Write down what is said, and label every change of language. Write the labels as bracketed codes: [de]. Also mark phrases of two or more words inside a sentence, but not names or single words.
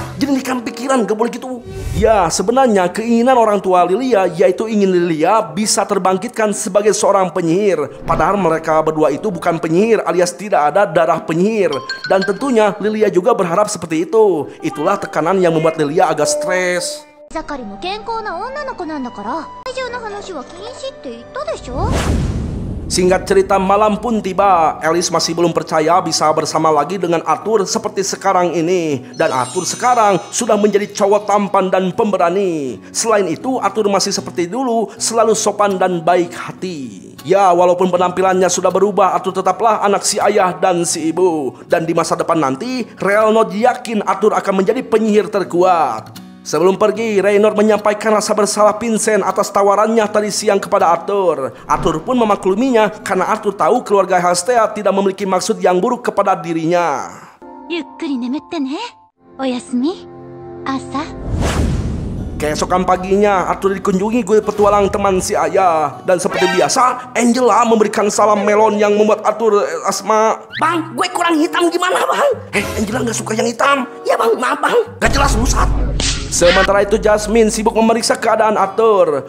[id] Jernihkan pikiran, gak boleh gitu. Ya, sebenarnya keinginan orang tua Lilia yaitu ingin Lilia bisa terbangkitkan sebagai seorang penyihir. Padahal mereka berdua itu bukan penyihir, alias tidak ada darah penyihir. Dan tentunya Lilia juga berharap seperti itu. Itulah tekanan yang membuat Lilia agak stres. [ja] ザカリも健康な女の子なんだから体重の話は禁止って言ったでしょ [id] Singkat cerita, malam pun tiba. Alice masih belum percaya bisa bersama lagi dengan Arthur seperti sekarang ini. Dan Arthur sekarang sudah menjadi cowok tampan dan pemberani. Selain itu, Arthur masih seperti dulu, selalu sopan dan baik hati. Ya, walaupun penampilannya sudah berubah, Arthur tetaplah anak si ayah dan si ibu. Dan di masa depan nanti, Reynolds yakin Arthur akan menjadi penyihir terkuat. Sebelum pergi, Reynolds menyampaikan rasa bersalah Vincent atas tawarannya tadi siang kepada Arthur. Arthur pun memakluminya karena Arthur tahu keluarga Hestea tidak memiliki maksud yang buruk kepada dirinya. [ja] ゆっくり眠ってね。おやすみ。朝。 [id] Keesokan paginya, Arthur dikunjungi guru petualang teman si ayah. Dan seperti biasa, Angela memberikan salam melon yang membuat Arthur asma. Bang, gue kurang hitam gimana, Bang? Angela gak suka yang hitam. Ya, Bang, maaf, Bang. Gak jelas rusat. Sementara itu Jasmine sibuk memeriksa keadaan Arthur.